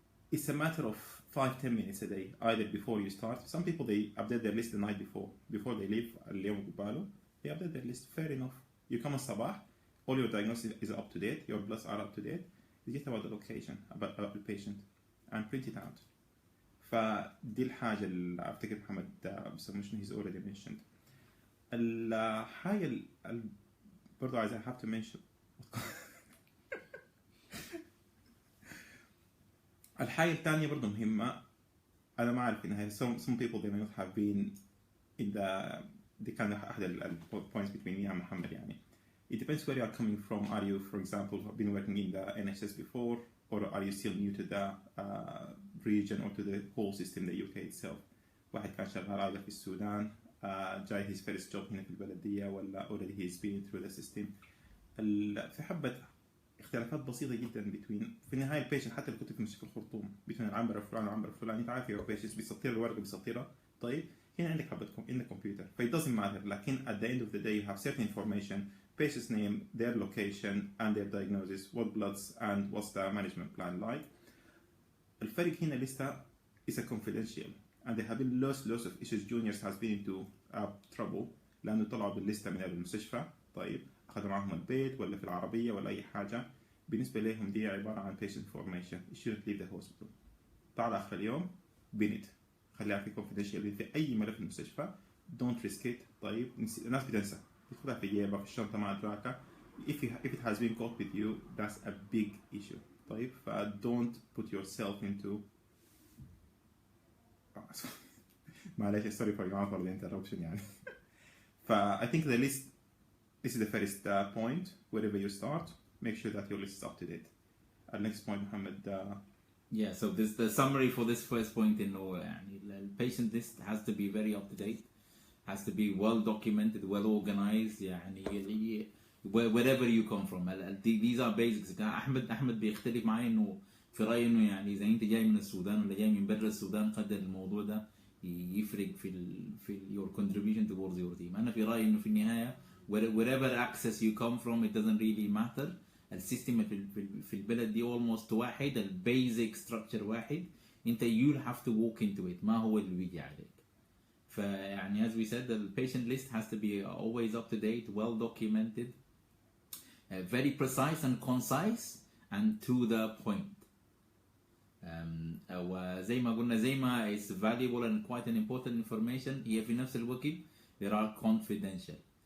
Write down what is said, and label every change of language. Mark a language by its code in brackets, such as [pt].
[en] It's a matter of 5-10 minutes a day, either before you start. Some people they update their list the night before they leave. [ar] اليوم قباله [en] they update their list. Fair enough. You come الصباح, all your diagnosis is up to date, your bloods are up to date. You get about the location, about the patient, and print it out. [ar] فدي الحاجة اللي أفتكر محمد بسمشن [en] he's already mentioned. [ar] الحاجة برضو عايز [en] I have to mention [ar] الحاجة الثانية برضو مهمة. أنا ما أعرف إنها [en] some people they may not have been in the kind of أحد ال points between me and محمد يعني. It depends where you are coming from. Are you, for example, been working in the NHS before, or are you still new to the region or to the whole system, the UK itself? [ar] واحد كان شغال either في السودان, جاي [en] his first job [ar] هنا في البلدية, ولا [en] already he's been through the system. [ar] في حبة اختلافات بسيطة جدا between في النهاية البيشنت حتى اللي كنت في مستشفى الخرطوم between العنبر الفلاني والعنبر الفلاني أنت عارف [en] your patients [ar] بيسطر الورقة بيسطرها. طيب هنا عندك حبة [en] in the computer. It doesn't matter. لكن at the end of the day you have certain information. Patient's name, their location, and their diagnosis, what bloods, and what's the management plan like. [ar] الفرق هنا لسه [en] is a confidential, and there have been lots of issues. Juniors has been into trouble [ar] لأنه طلعوا بالليستة من المستشفى. طيب أخذوا معهم البيت ولا في العربية ولا أي حاجة. بالنسبة لهم دي عبارة عن patient information. [en] You shouldn't leave the hospital. [ar] تعال آخر اليوم بنت خليها في confidential في أي ملف في المستشفى. [en] Don't risk it. [ar] طيب الناس بتنسى. تاخدها في جيبها في الشنطة مع أدراكها. [en] If it has been caught with you, that's a big issue. طيب don't put yourself into معلش sorry for the interruption يعني. I think the list, this is the first point. Wherever you start, make sure that your list is up to date. Next point, Mohammed. Yeah, so this the summary for this first point in يعني the patient list has to be very up to date. Has to be well documented, well organized. يعني wherever you come from. These are basics. [ar] أحمد بيختلف معي إنه في رأيي إنه يعني إذا أنت جاي من السودان ولا جاي من برا السودان قدر الموضوع ده يفرق في [en] your contribution towards your team. [ar] أنا في رأيي إنه في النهاية [en] wherever access you come from it doesn't really matter. [ar] السيستم في البلد دي almost واحد، البيزك ستراكشر واحد، انت [en] you'll have to walk into it، [ar] ما هو اللي بيجي عليك. [en] فيعني as we said the patient list has to be always up to date, well documented, very precise and concise and to the point. [ar] وزي ما قلنا زي ما [en] is valuable and quite an important information، [ar] هي في نفس الوقت [en] there are confidential.